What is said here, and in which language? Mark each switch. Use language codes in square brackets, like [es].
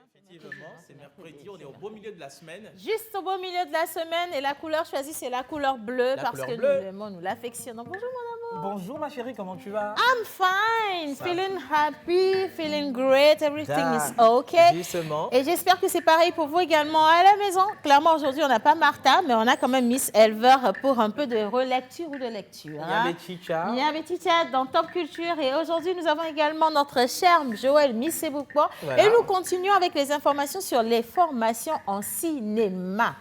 [fr] Effectivement, c'est mercredi, on est au beau milieu de la semaine. Juste au beau milieu de la semaine et la couleur choisie, c'est la couleur bleue parce que nous l'affectionnons. Bonjour mon amour. Bonjour ma chérie, comment tu vas? [en] I'm fine, feeling happy, feeling great, everything is okay. [fr] Justement. Et j'espère que c'est pareil pour vous également à la maison. Clairement, aujourd'hui, on n'a pas Martha, mais on a quand même Miss Elver pour un peu de relecture ou de lecture. Miami Chicha dans Top Culture. Et aujourd'hui, nous avons également notre cher Joël Missebouko. Voilà. Et nous continuons avec les informations sur les formations en cinéma.